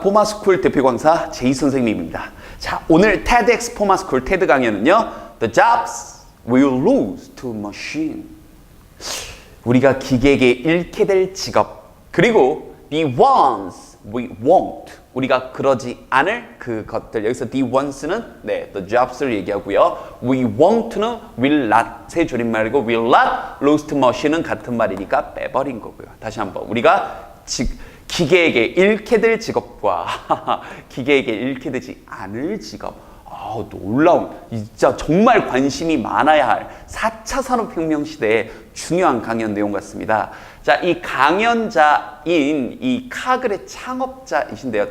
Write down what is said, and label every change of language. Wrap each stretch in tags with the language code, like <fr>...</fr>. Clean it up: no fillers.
<ko>포마스쿨 대표 강사 제이 선생님입니다. 자, 오늘 TEDx 포마스쿨 테드 강의는요.</ko> <en>The jobs will lose to machine.</en> <ko>우리가 기계에게 잃게 될 직업. 그리고</ko> <en>the ones we won't.</en> <ko>우리가 그러지 않을 그것들. 여기서 the ones는 the jobs를 얘기하고요. we won't는 will not의 줄임말이고</ko> <en>will not lose to machine</en> <ko>은 같은 말이니까 빼버린 거고요. 다시 한번. 우리가 기계에게 잃게 될 직업과 기계에게 잃게 되지 않을 직업. 놀라운, 진짜 정말 관심이 많아야 할 4차 산업혁명 시대의 중요한 강연 내용 같습니다. 자, 이 강연자인 이 카글의 창업자이신데요.</ko>